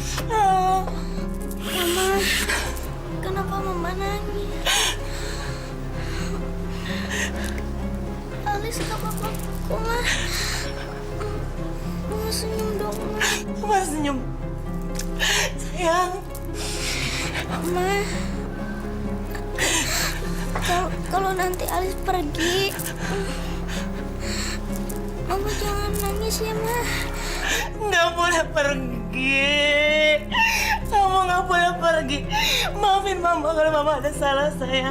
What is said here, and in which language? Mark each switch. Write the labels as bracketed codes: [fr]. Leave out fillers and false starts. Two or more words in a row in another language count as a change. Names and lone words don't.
[id] Mama, kenapa Mama nangis? Alis gak apa-apa kok, Ma. Mama senyum dong, Ma. Mama senyum. Sayang. Ma, kalau nanti Alis pergi, Mama jangan nangis ya, Ma. Nggak boleh pergi. Kamu nggak boleh pergi. Maafin Mama kalau Mama ada salah, sayang.